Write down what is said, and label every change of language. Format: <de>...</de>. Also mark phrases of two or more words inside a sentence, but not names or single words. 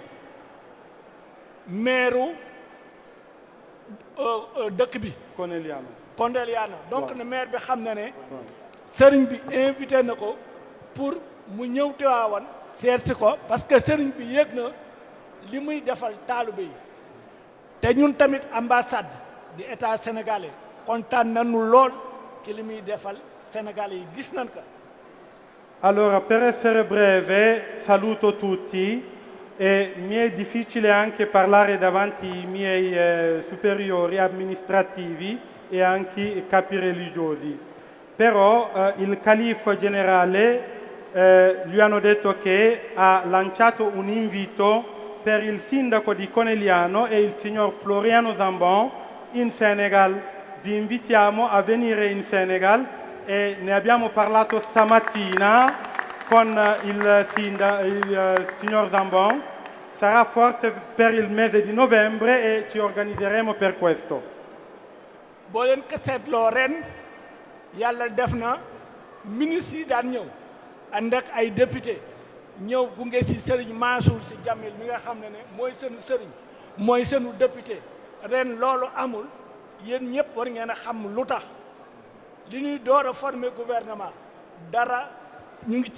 <wo>maire dëkk bi Condeliano donc ne maire bi xam ne sëriñ bi invité na ko pour mu ñëw Tiwaawan seet si ko</wo> <fr>parce que</fr> <wo>sëriñ bi yëg na li muy defal taalibe yi te ñun tamit ambassade di</wo> <fr>état sénégalais</fr> <wo>kontaan nañu lool ci li muy defal sénégalais yi gis nañ ko.</wo> <it>Allora, per essere breve, saluto tutti e mi è difficile anche parlare davanti ai miei superiori amministrativi e anche i capi religiosi. Però il califfo generale gli hanno detto che ha lanciato un invito per il sindaco di Conegliano e il signor Floriano Zambon in Senegal. Vi invitiamo a venire in Senegal e ne abbiamo parlato stamattina con il signor Zambon. Sarà forse per il mese di novembre e ci organizzeremo per questo.</it> <wo>boo leen ko seetloo ren yàlla def na ministre yi daan ñëw ànd ak ay député ñëw gunge si Serigne Mansour Sy Djamil mi nga xam ne mooy seenu Serigne mooy seenu député ren loolu amul yéen ñëpp war ngeen a xam lu tax li ñuy door a</wo> <fr>former gouvernement</fr> <wo>dara ñu ngi</wo>